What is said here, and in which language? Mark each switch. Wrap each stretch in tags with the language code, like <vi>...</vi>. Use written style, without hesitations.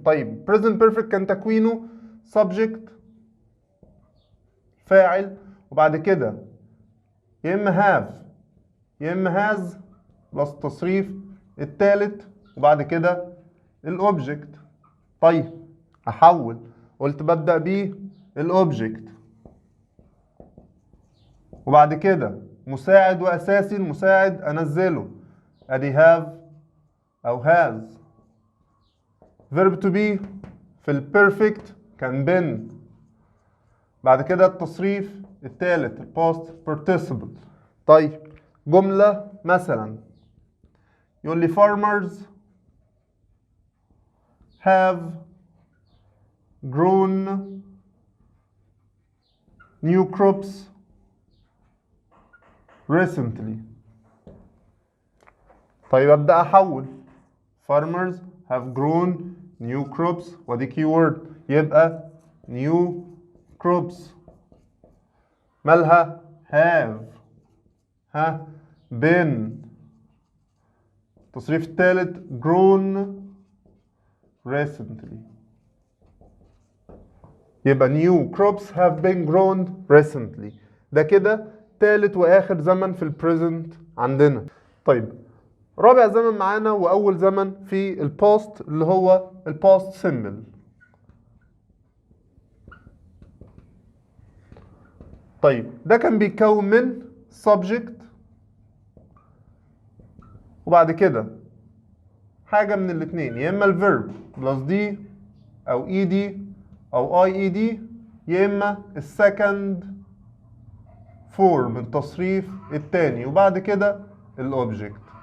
<ar>طيب present perfect كان تكوينه subject فاعل وبعد كده يا اما have يا اما has بلس التصريف الثالث وبعد كده الاوبجكت. طيب احول قلت ببدأ بيه الاوبجكت وبعد كده مساعد واساسي. المساعد انزله ادي have او has. verb to be في البيرفكت كان been. بعد كده التصريف الثالث الباست participle. طيب جملة مثلا يقول لي</ar> <en>farmers have grown new crops recently.</en> <ar>طيب أبدأ أحول</ar> <en>farmers have grown new crops</en> <ar>ودي</ar> <en>keyword</en> <ar>يبقى</ar> <en>new crops.</en> <ar>مالها</ar> <en>have</en> <ar>ها</ar> <en>been.</en> <ar>التصريف الثالث</ar> <en>grown recently يبقى new crops have been grown recently.</en> <ar>ده كده ثالث واخر زمن في البريزنت عندنا. طيب رابع زمن معانا واول زمن في الباست اللي هو الباست سيمبل. طيب ده كان بيتكون من subject وبعد كده حاجة من الاثنين يا اما الفيرب بلس دي او اي دي او اي اي دي يا اما السكند فورم التصريف الثاني وبعد كده الاوبجكت.</ar>